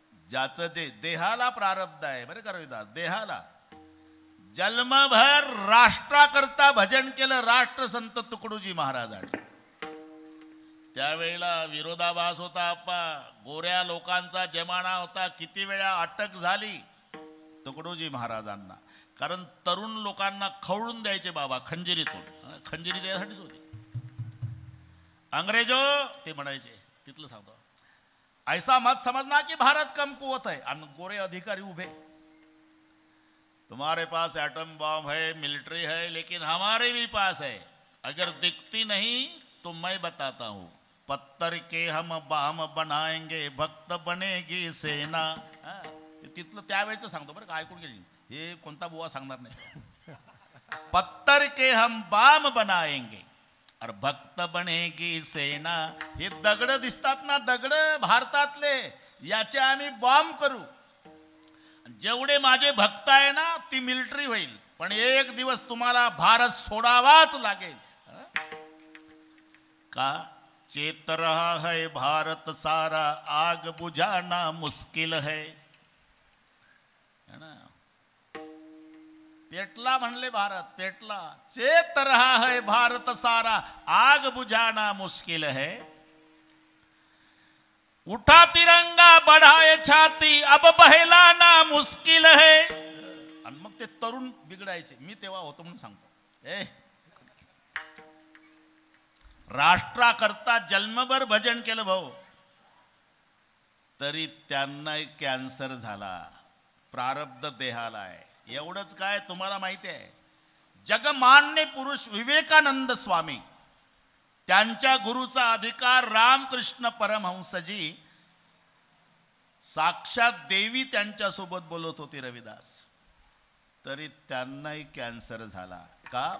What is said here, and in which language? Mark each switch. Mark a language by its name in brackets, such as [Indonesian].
[Marathi] ज्याचं जे देहाला प्रारब्ध आहे, बरं का रविदास, देहाला जन्मभर राष्ट्राकरता भजन केलं राष्ट्रसंत तुकडोजी महाराजांनी. त्यावेळेला विरोधाभास होता, आप्पा गोऱ्या लोकांचा जमाना होता, किती वेळा अटक झाली तुकडोजी महाराजांना, कारण तरुण लोकांना खवळून द्यायचे बाबा खंजिरीतून. खंजिरी द्यायसाठीच होती. [Hindi] अंग्रेजो [Marathi] ते म्हणायचे, तिथलं सांगतो, [Hindi] ऐसा मत समजना कि भारत कमकुवत है, [Marathi] आणि गोरे अधिकारी उभे, [Hindi] तुम्हारे पास एटम बॉम्ब है, मिलिट्री है, लेकिन हमारे भी पास है, अगर दिखती नहीं तो मैं बताता हूं, पत्थर के हम बाम बनाएंगे, भक्त बनेगी सेना. [Marathi] तिथलं त्यावेळेचं सांगतो बरं का, ऐकून गेली, हे कोणता बुवा सांगणार नाही. [Hindi] पत्थर के हम बाम बनाएंगे और भक्त बनेगी सेना. [Marathi] हे दगड दिसतात ना, दगड भारतातले, याचे आम्ही बॉम्ब करू. जेवढे माझे भक्त आहे ना, ती मिलिटरी होईल, पण एक दिवस तुम्हाला भारत सोडावाच लागेल. [Hindi] का चेत रहा है भारत सारा, आग बुझाना मुश्किल है ना. [Marathi] पेटला म्हणले भारत, पेटला. [Hindi] चेत रहा है भारत सारा, आग बुझाना मुश्किल है. उठा तिरंगा बढ़ाए छाती, अब बहलाना मुश्किल है. [Marathi] आणि मग ते तरुण बिघडायचे. मी तेव्हा होतो म्हणून सांगतो, राष्ट्राकरता जन्मभर भजन केलं भाऊ, तरी त्यांना कॅन्सर झाला, प्रारब्ध देहाला आहे. एवढंच काय तुम्हाला माहिती आहे, जगमान्य पुरुष विवेकानंद स्वामी, त्यांच्या गुरुचा अधिकार रामकृष्ण परमहंसजी, साक्षात देवी त्यांच्यासोबत बोलत होती रविदास, तरी त्यांनाही कॅन्सर झाला. का?